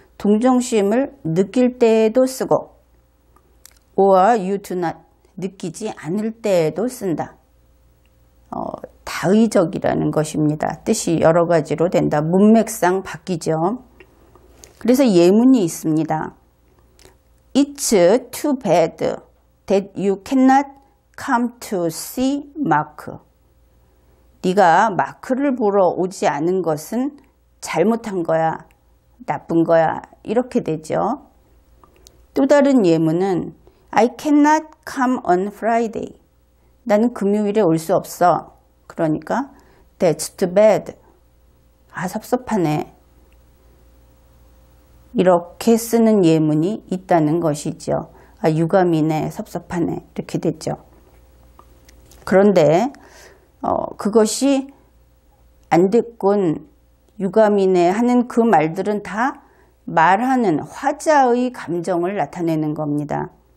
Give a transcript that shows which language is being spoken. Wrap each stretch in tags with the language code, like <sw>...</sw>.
<ko>동정심을 느낄 때에도 쓰고</ko> <en>or you do not,</en> <ko>느끼지 않을 때에도 쓴다. 다의적이라는 것입니다. 뜻이 여러 가지로 된다. 문맥상 바뀌죠. 그래서 예문이 있습니다.</ko> <en>It's too bad that you cannot come to see Mark.</en> <ko>네가 마크를 보러 오지 않은 것은 잘못한 거야, 나쁜 거야, 이렇게 되죠. 또 다른 예문은</ko> <en>I cannot come on Friday.</en> <ko>나는 금요일에 올 수 없어. 그러니까</ko> <en>That's too bad.</en> <ko>아, 섭섭하네. 이렇게 쓰는 예문이 있다는 것이죠. 아, 유감이네, 섭섭하네, 이렇게 됐죠. 그런데 그것이 안 됐군, 유감이네 하는 그 말들은 다 말하는 화자의 감정을 나타내는 겁니다.</ko>